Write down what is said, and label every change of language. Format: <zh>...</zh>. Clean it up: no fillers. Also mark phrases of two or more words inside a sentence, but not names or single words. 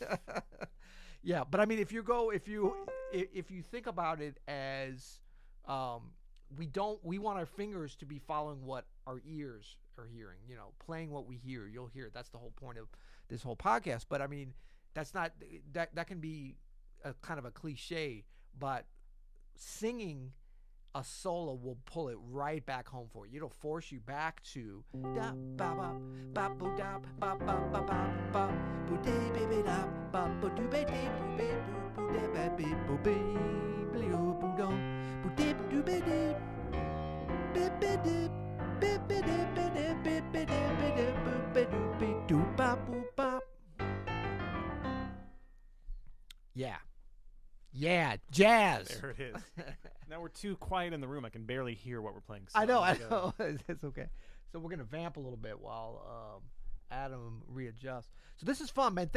<en>Yeah, but I mean, if you think about it as, we want our fingers to be following what our ears are hearing. Playing what we hear. You'll hear it. That's the whole point of this whole podcast. But I mean, that's not that can be a kind of a cliche, but singing a solo will pull it right back home for you. It'll force you back to da ba ba ba boo da ba ba ba ba ba boo de baby da ba boo do ba de boo be boo de ba be boo be boo boo do boo de boo be de be be de be be de be de be be de be de boo be do be do ba boo ba. Yeah, jazz. There it is. Now we're too quiet in the room. I can barely hear what we're playing. So I know. It's okay. So we're going to vamp a little bit while Adam readjusts. So this is fun, man.</en>